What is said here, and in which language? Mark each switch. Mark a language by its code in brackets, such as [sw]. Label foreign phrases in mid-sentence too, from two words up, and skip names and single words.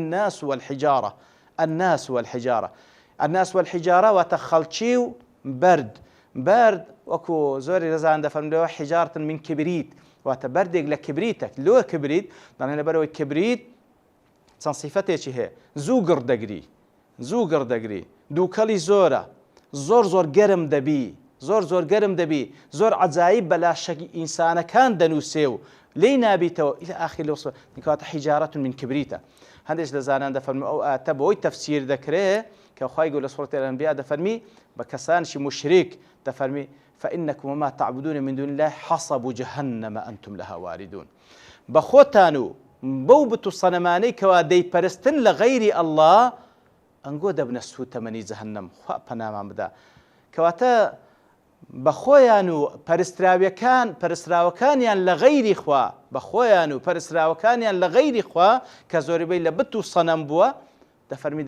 [ar] الناس والحجارة [ku] واتە خەڵکی و بەرد وەکو زۆری ڕێزان دەفەرمێنەوە [ar] حیجارة من کبریت [ku] واتە بەردێک لە کبریتە لۆ کبریت دەڵێن لەبەرەوەی کبریت چەند صیفەتێکی هەیە زوو گڕ دەگری دووکەڵی زۆرە زۆر گەرم دەبی زۆر عەجایب بە لاشەی ئینسانەکان دەنووسێ و لێی نابیتەوە [ar] إلى آخر الوصف [ku] کەواتە [ar] حیجارة من کبریتە [ku] هەندێک لە زانان دەفەرمێ ئەو ئاتە بەوەی تەفسیر دەکرێت کە خوای گەورە لە سوورەتی الأنبیا دەفەرمی بە کەسانشی مشریک دەفەرمی [ar] فإنكم وما تعبدون من دون الله حصب جهنم أنتم لها واردون [ku] بخوتان و بەو بت و سەنەمانەی کەوا دەیپەرستن لە غەیری ئەڵڵا ئەنگۆ دەبنە سوتەمەنی جەهەنەم خوا پەنامان بدا کەواتە بەخۆیان و پەرستراوەکانیان لە غەیری خوا بەخۆیان و پەرستراوەکانیان لە غەیری خوا کە زۆربەی لە بت و سەنەم بووە دەفەرمی